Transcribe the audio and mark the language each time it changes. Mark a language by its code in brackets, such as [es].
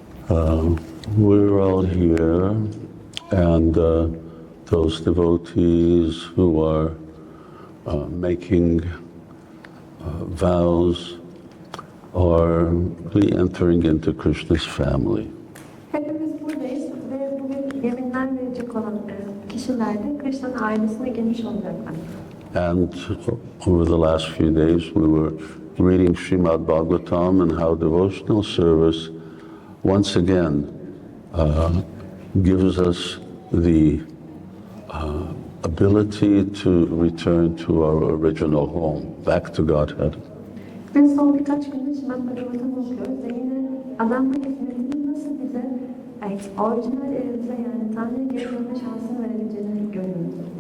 [en] We're all here, and those devotees who are making vows are re-entering into Krishna's family. [tr] Hepimiz buradayız ve bugün yeminler verecek olan kişiler de Krishna'nın ailesine girmiş olacaklar. [en] And over the last few days we were reading Srimad Bhagavatam and how devotional service once again gives us the ability to return to our original home, back to Godhead. [tr] Biz son birkaç gündür Srimad Bhagavatam'ı okuyoruz ve yine adamlık hizmetinin nasıl bize orijinal evimize yani Tanrı'ya geri dönme şansını verebileceğini görüyoruz.